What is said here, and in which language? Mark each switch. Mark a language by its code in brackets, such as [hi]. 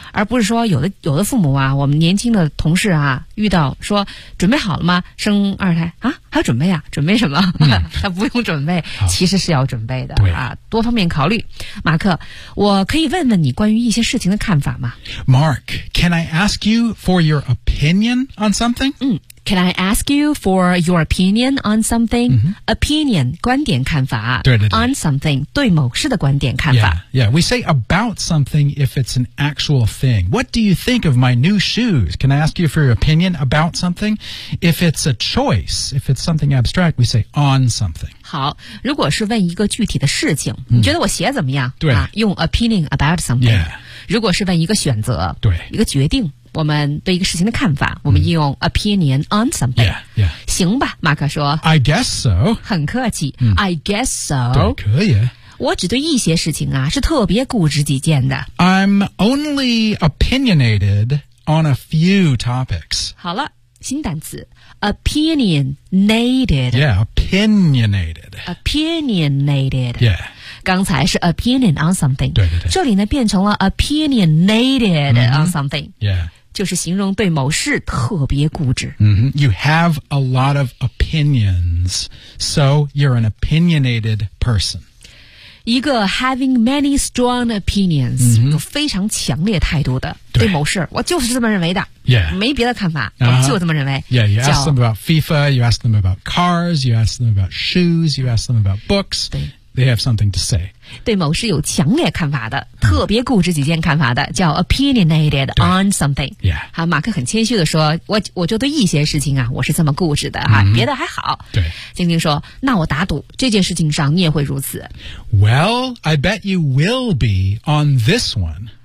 [zh] 而不是说有的父母啊，我们年轻的同事啊，遇到说准备好了吗？生二胎啊？还要准备啊？准备什么？他不用准备，其实是要准备的。对啊，多方面考虑。马克，我可以问问你关于一些事情的看法吗 [en] ？Mark, can I ask you for your opinion on something? 嗯 ，Can I ask you for your opinion on something?、 Mm-hmm. [zh] Opinion, 观点、看法。对对对。 [en] On something, [zh] 对某事的观点、看法。 [en] Yeah, yeah, we say about something if it's an actual thing. What do you think of my new shoes? Can I ask you for your opinion about something? If it's a choice, if it's something abstract, we say on something. [zh] 好，如果是问一个具体的事情，你觉得我鞋怎么样？对、用 [en] opinion about something、 yeah.。 [zh] 如果是问一个选择，对，一个决定，我们对一个事情的看法，我们应用 [en] opinion on something。 Yeah, yeah. [zh] 行吧，马克说。 [en] I guess so。 [zh] 很客气。 [en] I guess so。 [zh] 对，可以。我只对一些事情啊是特别固执己见的。 [en] I'm only opinionated on a few topics。 [zh] 好了。新单词 opinionated [en] yeah opinionated opinionated yeah [zh] 刚才是 [en] opinion on something [zh] 对对对这里呢变成了 opinionated、mm-hmm. on something [en] yeah [zh] 就是形容对某事特别固执。 [en] Mm-hmm. You have a lot of opinions, so you're an opinionated person. [zh] 一个 [en] having many strong opinions,、mm-hmm. [zh] 有非常强烈态度的 对某事，我就是这么认为的。 [en] Yeah. [zh] 没别的看法、uh-huh. 我就这么认为。 [en] Yeah, you ask them about FIFA, you ask them about cars, you ask them about shoes, you ask them about books. [zh] 对。 [en] They have something to say. [zh] 对某事有强烈看法的、嗯、特别固执己见看法的叫 [en] opinionated on something. Yeah. [zh] 好马克很谦虚地说我就对一些事情啊我是这么固执的哈、嗯、别的还好。对。晶晶说那我打赌这件事情上你也会如此。 [en] Well, I bet you will be on this one.